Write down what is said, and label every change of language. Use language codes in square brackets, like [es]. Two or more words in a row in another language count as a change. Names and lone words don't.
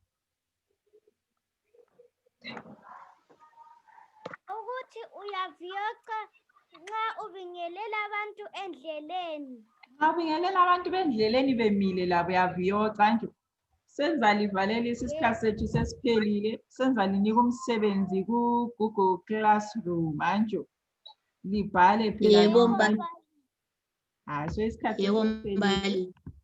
[nd] Ukuthi uyaviyoca nxa ubingelela abantu endleleni. Nxa ubingelela abantu bendleleni bemile labo uyaviyoca nje. Senza livalelisa isikhathi sethu sesiphelile. Senza linika umsebenzi ku-Google Classroom manje. Libhale phela. Yebo mbali. So isikhathi Yebo sesiphelile. mbali.